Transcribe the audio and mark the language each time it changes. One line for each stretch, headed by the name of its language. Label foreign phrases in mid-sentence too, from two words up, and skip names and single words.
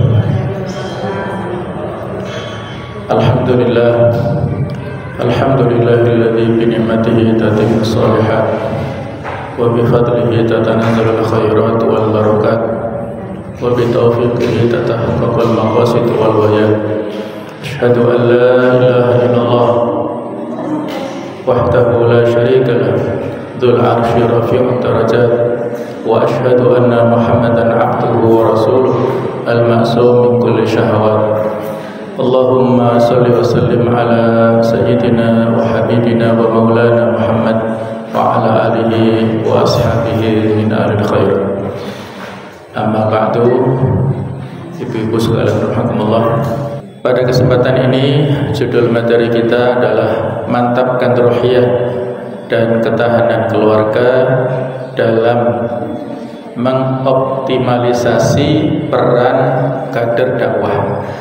Arabic: الحمد لله الحمد لله الذي بنعمته تتم الصالحات وبفضله تتنزل الخيرات والبركات وبتوفيقه تتحقق المقاصد والغايات. أشهد أن لا إله إلا الله وحده لا شريك له, ذو العرش رفيع الدرجات. وأشهد أن محمدا عبده ورسوله المعصوم من كل شهوات. اللهم صل وسلم على سيدنا وحبيبنا ومولانا محمد وعلى آله وأصحابه من آل الخير. أما بعد.
Indonesian: Ibu-ibu sekalian rahimakumullah. Pada kesempatan ini judul materi kita adalah mantapkan ruhiyah dan ketahanan keluarga dalam mengoptimalisasi peran kader dakwah.